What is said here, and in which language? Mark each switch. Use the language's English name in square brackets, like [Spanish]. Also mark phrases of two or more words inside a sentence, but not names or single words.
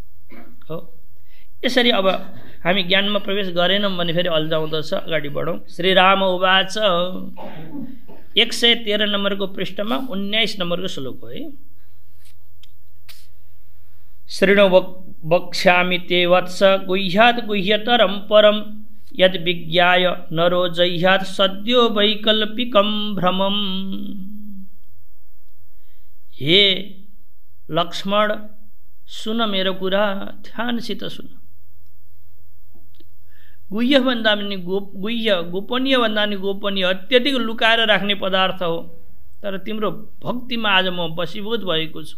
[Nepali] हो, यसरी अब हामी ज्ञानमा प्रवेश गरेनौँ भने फेरि अल्झाउँदछ। अगाडि बढौँ। [Sanskrit] श्रीराम उवाच [Nepali] 113 नम्बरको पृष्ठमा 19 नम्बरको श्लोक हो है। [Sanskrit] शृणु वक्ष्यामि ते वत्स गुह्यात् गुह्यतरं परं यद् विज्ञाय नरो जह्यात् सद्यो वैकल्पिकं भ्रमम्। [Nepali] हे लक्ष्मण, सुन मेरो कुरा, ध्यानसित सुन। गुह्य भन्दा पनि गुह्य, गोपनीय भन्दा पनि गोपनीय, अत्यधिक लुकाएर राख्ने पदार्थ हो। तर तिम्रो भक्तिमा आज म वशीभूत भएको छु।